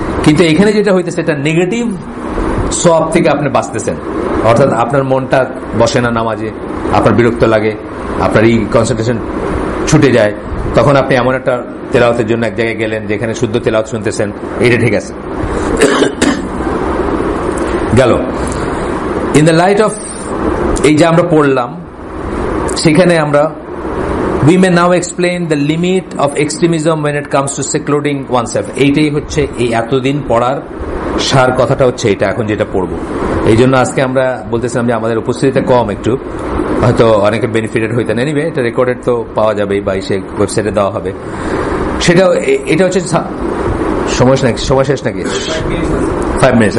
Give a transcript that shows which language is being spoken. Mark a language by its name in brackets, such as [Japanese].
[Bangla] কিন্তু এখানে যেটা হইতেছে, এটা নেগেটিভ সওয়াব থেকে আপনি বাঁচতেছেন, অর্থাৎ আপনার মনটা বসে না নামাজে, আপনার বিরক্ত লাগে, আপনার এই কনসেন্ট্রেশন ছুটে যায়, তখন আপনি এমন একটা তেলাওয়াতের জন্য এক জায়গায় গেলেন যেখানে শুদ্ধ তেলাওয়াত শুনতেছেন, এটা ঠিক আছে গেল। [English] in the light of [Bangla] এই যে আমরা পড়লাম, সেখানে আমরা [English] we may now explain the limit of extremism when it comes to secluding oneself. [Bangla] এইটাই হচ্ছে এই এতদিন পড়ার সার কথাটা হচ্ছে এটা, এখন যেটা পড়বো। এই জন্য আজকে আমরা বলতেছিলাম যে আমাদের উপস্থিতিতে কম, একটু হয়তো অনেকে বেনিফিটেড হইতেন। এনিওয়ে, এটা রেকর্ডেড তো পাওয়া যাবে বা সে ওয়েবসাইটে দেওয়া হবে। সেটা এটা হচ্ছে সময় শেষ নাকি? 5 মিনিটস।